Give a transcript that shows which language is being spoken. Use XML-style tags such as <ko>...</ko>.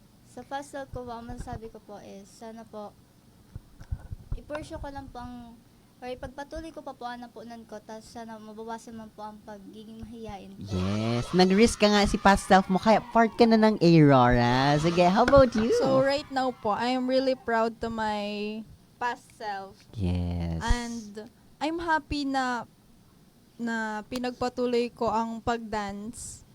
<tl>sa past self ko po, ang masasabi ko po is, sana po, i-pursue ko lang po ang, or ipagpatuloy ko pa po ang napunan ko, tapos sana mabawasan man po ang pagiging mahihain ko. Yes, nag-risk ka nga si past self mo, kaya part ka na ng Aurora. Sige,</tl> <en>how about you? So right now po, I am really proud to my past self. Yes. And I'm happy</en> <tl>na pinagpatuloy ko ang pag-dance.</tl>